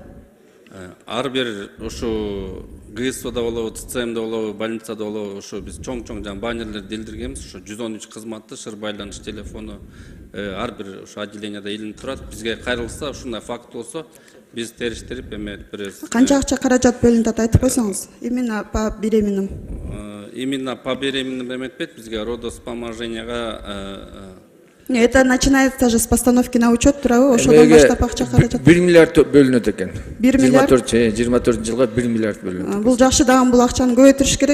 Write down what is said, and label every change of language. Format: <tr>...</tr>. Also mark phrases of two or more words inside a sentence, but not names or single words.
<ky>Ар бир ушу ГСОда болобу, ТЦМда болобу, больницада болобу, ушу биз чоң-чоң жана баннерлер делдиргенбиз. Ушу 113 кызматты шыр байланыш телефону ар бир ушу отделенияда илинип турат. Бизге кайрылса, ушундай факт болсо, биз териштирип эметип беребиз. Канча акча каражат бөлүнүп атат айтып койсоңуз?</ky> <ru>Именно по беременным. Именно по беременным</ru> <ky>эметпейт, бизге родоспоможенияга</ky> <ru>Это начинается же с постановки на учет</ru> <ky>турабы, ошодон баштап акча каражат. 1 миллиард бөлүнөт экен. 1 миллиард? 24 жылга 1 миллиард бөлүнөт. Бул жакшы, дагы бул акчаны көбөйтүрүш керек.</ky>